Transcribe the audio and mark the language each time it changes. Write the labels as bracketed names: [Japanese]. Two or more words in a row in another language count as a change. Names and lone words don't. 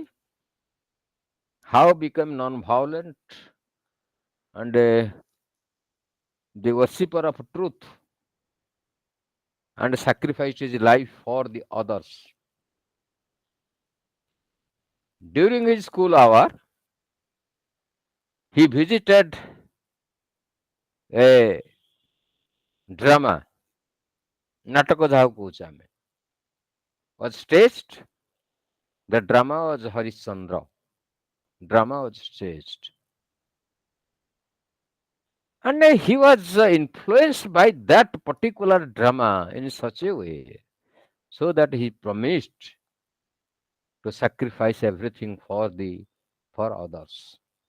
[English] How become non-violent and the worshipper of truth and sacrificed his life for the others. During his school hour, he visited a drama, [Odia] ନାଟକ ଯାହାକୁ କହୁଛେ ଆମେ, [English] was staged. The drama was Harishchandra. Drama was staged. And he was influenced by that particular drama in such a way so that he promised to sacrifice everything for others.